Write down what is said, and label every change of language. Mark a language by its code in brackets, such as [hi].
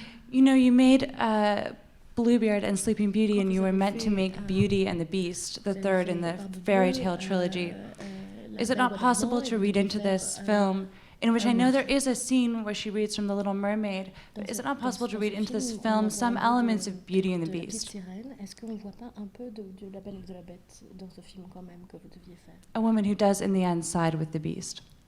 [en] You know, you made Bluebeard and Sleeping Beauty, and you were meant to make Beauty and the Beast, the third in the fairy tale trilogy. Is it not possible to read into this film, in which I know there is a scene where she reads from The Little Mermaid, but is it not possible to read into this film some elements of Beauty and the Beast? [fr] Est-ce qu'on ne voit pas un peu de La Belle et de la Bête dans ce film quand même que vous deviez faire? [en] A woman who does, in the end, side with the Beast,